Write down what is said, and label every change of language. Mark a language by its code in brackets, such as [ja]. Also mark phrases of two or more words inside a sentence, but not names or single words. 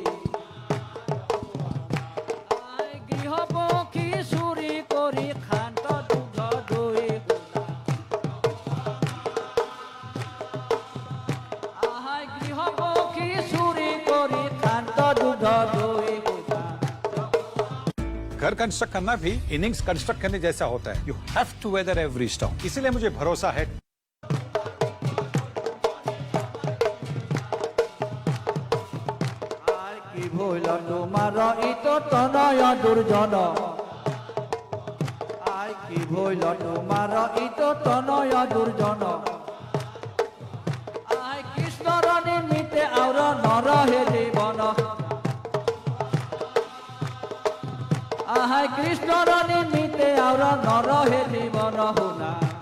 [as] আই গৃহপক্ষী চুৰি কৰি খান্ত দুধ দৈ আই গৃহপক্ষী চুৰি কৰি খান্ত দুধ দৈ [hi] घर कंस्ट्रक्ट करना भी इनिंग्स कंस्ट्रक्ट करने जैसा होता है [en] You have to weather every storm [hi] इसीलिए मुझे भरोसा है [as] আই কি ভইল তোমাৰ ইটো তনয় দুৰ্জন আই কি ভইল তোমাৰ ইটো তনয় দুৰ্জন আই কৃষ্ণৰ নিমিত্তে আউৰ নৰহে জীৱন আই কৃষ্ণৰ নিমিত্তে আউৰ নৰহে জীৱন শুনা